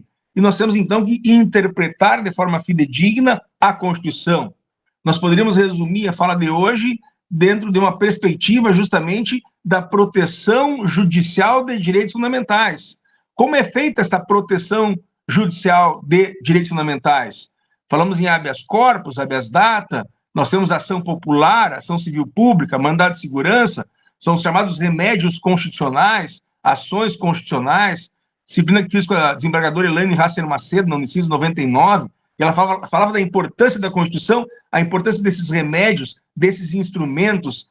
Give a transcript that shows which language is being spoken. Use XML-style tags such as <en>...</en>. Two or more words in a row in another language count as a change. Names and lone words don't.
<pt>E nós temos, então, que interpretar de forma fidedigna a Constituição. Nós poderíamos resumir a fala de hoje dentro de uma perspectiva, justamente, da proteção judicial de direitos fundamentais. Como é feita esta proteção judicial de direitos fundamentais? Falamos em</pt> <la>habeas corpus, habeas data,</la> <pt>nós temos ação popular, ação civil pública, mandado de segurança, são os chamados remédios constitucionais, ações constitucionais. disciplina que fiz com a desembargadora Elaine Hasser Macedo, na Unicinos 99, e ela falava da importância da Constituição, a importância desses remédios, desses instrumentos.</pt>